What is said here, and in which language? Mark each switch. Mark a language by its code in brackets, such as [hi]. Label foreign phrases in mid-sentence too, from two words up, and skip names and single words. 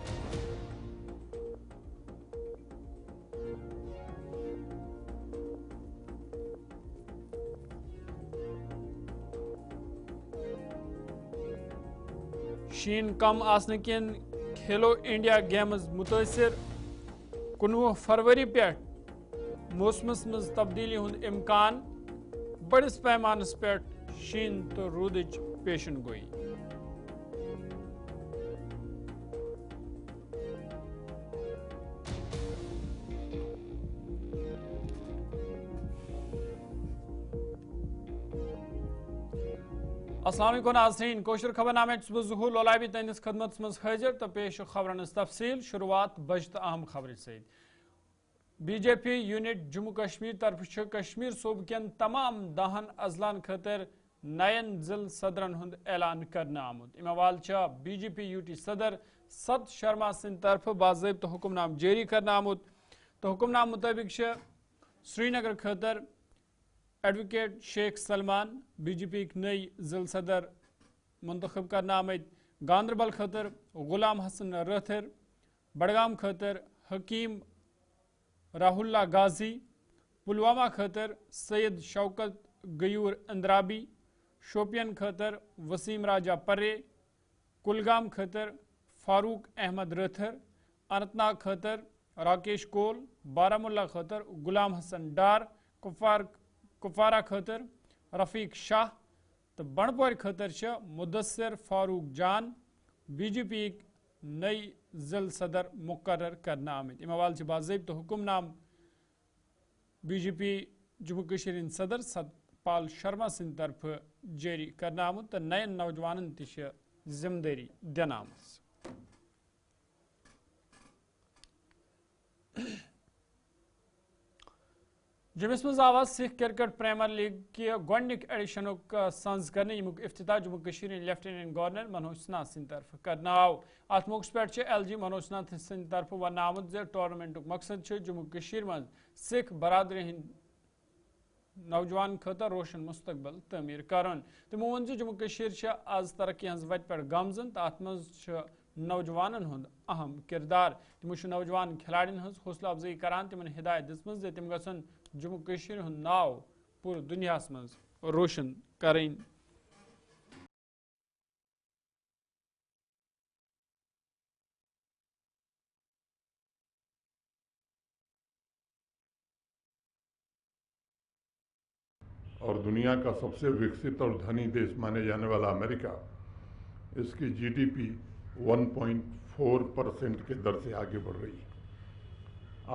[ks] شین کم آسن کن کھیلو انڈیا گیمز متاثر 19 فروری پہ موسمس مز تبدیلی ہند امکان بڑس پیمانس پہ شین تو رودچ پیشن گوئی السلام علیکم ناظرین کوشر خبر نامہ صبح ظہور لولابی تہندس خدمت مز حاضر تو پیش خبرن تفصیل شروعات بجت اہم خبر ست بی جے پی یونٹ جموں کشمیر طرف کشمیر صوبہ کن تمام 10 اضلاع خاطر نین ضلع صدرن ہند اعلان کرنے آمت ام حوالہ بی جے پی یو ٹی صدر ست شرما سند طرف باضابطہ حکم نام جاری کرنے آمت تو حکم نام مطابق سری نگر خاطر ایڈوکیٹ شیخ سلمان بی جے پی نئی ضلع صدر منتخب کرنا آمت گاندربل خاطر غلام حسن راتھر بڈگام خاطر حکیم راہ اللہ غازی پلوامہ خاطر سید شوکت غیور اندرابی شوپین خاطر وسیم راجہ پرے کلگام خاطر فاروق احمد راتھر اننت ناگ خاطر راکیش کول بارامولہ خاطر غلام حسن ڈار کپوارہ خاطر رفیق شاہ تو بنڈپور خاطر مدثر فاروق جان بی جے پی نئی ضلع صدر مقرر کرنا آمت ام حوالہ باضابطہ حکم نام بی جے پی جموں کشیر صدر ست پال شرما سند طرف جاری کرنا آمت تو نین نوجوانن تہ ذمہ داری دن آمت جمس مز آواز سکھ کرکٹ پریمر لیگ کی گۄڈنیک ایڈیشنک سنز کرنے یمک افتتاح جموں کشیر لیفٹیننٹ گورنر منوج ناتھ سند طرف کرنا آو ات موقع پہ ایل جی منوج ناتھ سند طرف ون آمت زِ ٹورنامنٹک مقصد جموں کشیر مز سکھ برادری ہند نوجوان خاطر روشن مستقبل تعمیر کرن تمو ون جموں کشیر آز ترقی ہنز وتہ پہ گامزن تو ات مز نوجوانن ہند اہم کردار تمو نوجوان کھلاڑین ہنز حوصلہ افزائی کران تمن ہدایت دژمٕژ زِ تم گژھن جموں کشیر ہند ناو پور دنیا مز روشن کریں [hi] और दुनिया का सब से विकसित और धनी देश माने जाने वाला अमेरिका इस की जी डी पी 1.4% के दर से आगे बढ़ रही है.